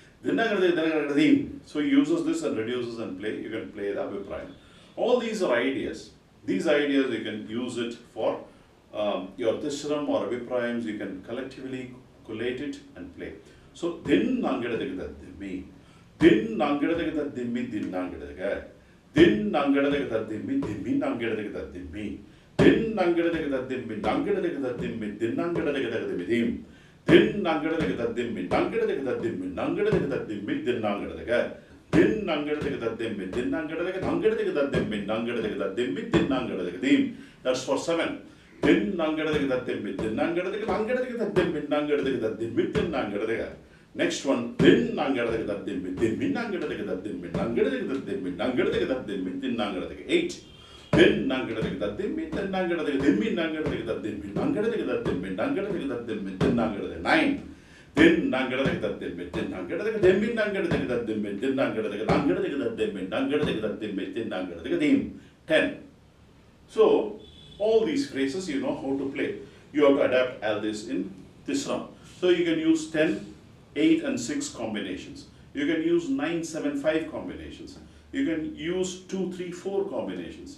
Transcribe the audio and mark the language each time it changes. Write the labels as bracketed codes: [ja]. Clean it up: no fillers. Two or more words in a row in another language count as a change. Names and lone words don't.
[en] So he uses this and reduces and play. You can play the abhiprayam. All these are ideas. These ideas you can use it for your tisram or abhiprayams. You can collectively collate it and play. So din nangadadiki dadimmi, din nangadadiki dadimmi, din nangadadiki, din nangadadiki dadimmi, dimmi nangadadiki dadimmi, din nangadadiki dadimmi, nangadadiki dadimmi, din nangadadiki dadimmi. Din nangadadiki dadimmi, nangadadiki dadimmi, nangadadiki dadimmi, din nangadadiki. Din nangadadiki dadimmi, din nangadadiki, nangadadiki dadimmi, nangadadiki dadimmi, din nangadadiki. That's for 7. Din nangadadiki dadimmi, din nangadadiki, nangadadiki dadimmi, nangadadiki dadimmi, din nangadadiki. Next one, din nangadadiki dadimmi, dimmi nangadadiki dadimmi, nangadadiki dadimmi, nangadadiki dadimmi, din nangadadiki. 8. Din nangadadiki dadimmi, din nangadadiki, dimmi nangadadiki dadimmi, nangadadiki dadimmi, nangadadiki dadimmi, din nangadadiki. 9. Din nangadadiki dadimmi, din nangadadiki, dimmi nangadadiki dadimmi, din nangadadiki, nangadadiki dadimmi, nangadadiki dadimmi, din nangadadiki. 10. So all these phrases you know how to play. You have to adapt all this in tisram. So you can use 10, 8 and 6 combinations. You can use 9, 7, 5 combinations. You can use 2, 3, 4 combinations.